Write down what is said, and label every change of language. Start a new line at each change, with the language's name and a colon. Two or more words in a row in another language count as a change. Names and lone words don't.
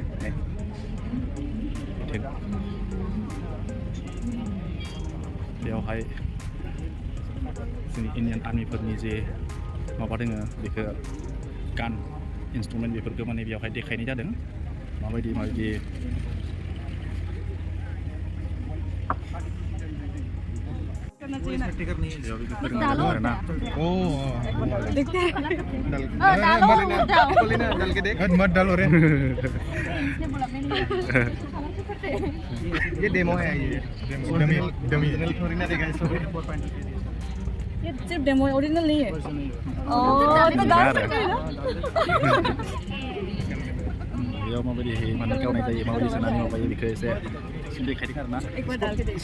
Bodo: बेयावहाय जोंनि इन्डियान आर्मिफोरनि जे माबा दोङो बेखौ गान इन्सट्रुमेन्ट बेफोरखौ माने बेयावहाय देखायनाय जादों माबायदि
Hindi: डालो मत डालो रे ये डेमो है ये डमी थोड़ी ना देगा इसको ये सिर्फ डेमो है ओरिजिनल नहीं है तो डाल सकते हैं ना
Bodo: बेयाव माबायदि माने गावनाय जायो माबायदि सोनानै माबायो बेखौ एसे देखायदों आरोना
Hindi: एक बार डाल के देखो